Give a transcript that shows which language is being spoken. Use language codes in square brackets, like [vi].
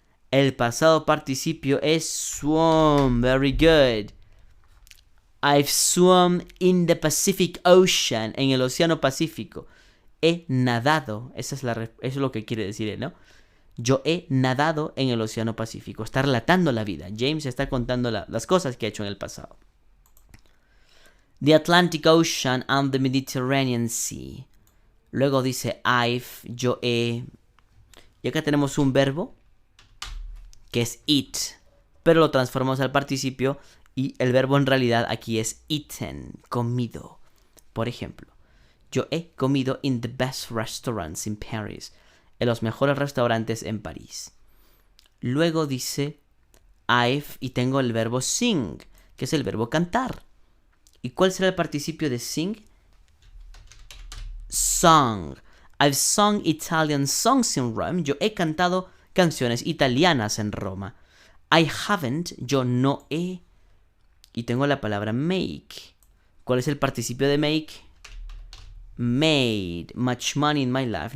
[es] El pasado participio es swum. [en] Very good. I've swum in the Pacific Ocean. [es] En el Océano Pacífico. He nadado. Eso es lo que quiere decir, ¿no? Yo he nadado en el Océano Pacífico. Está relatando la vida. James está contando las cosas que ha hecho en el pasado. [en] The Atlantic Ocean and the Mediterranean Sea. [es] Luego dice yo he. Y acá tenemos un verbo que es eat, pero lo transformamos al participio y el verbo en realidad aquí es eaten, comido. Por ejemplo, yo he comido [en] in the best restaurants in Paris, [es] en los mejores restaurantes en París. Luego dice y tengo el verbo sing, que es el verbo cantar. ¿Y cuál será el participio de sing? [en] sung. I've sung Italian songs in Rome. [es] Yo he cantado canciones italianas en Roma. [en] I haven't. [es] Yo no he. Y tengo la palabra make. ¿Cuál es el participio de make? [en] Made much money in my life.